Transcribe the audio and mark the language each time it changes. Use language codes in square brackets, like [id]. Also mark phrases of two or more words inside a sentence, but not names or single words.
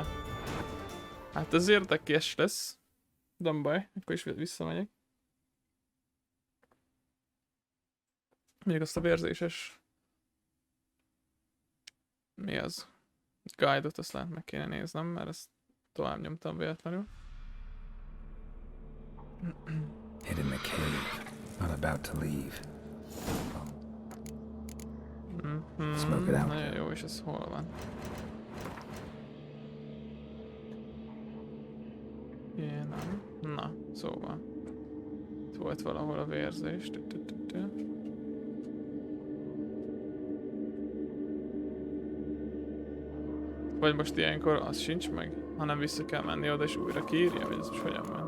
[hu] Hát ez érdekes lesz. Nem baj, akkor is visszamegyek. Még azt a vérzéses... Mi az? Guide-ot azt lehet meg kéne néznem, mert ezt tovább nyomtam véletlenül. [en] Hid in the cave. Not about to leave. Smoke it out. [hu] Nagyon jó, és ez hol van? Igen, nem. Na, szóval. Itt volt valahol a vérzés. Vagy most ilyenkor az sincs meg, hanem vissza kell menni oda és újra kiírja, vagy ez most hogyan van?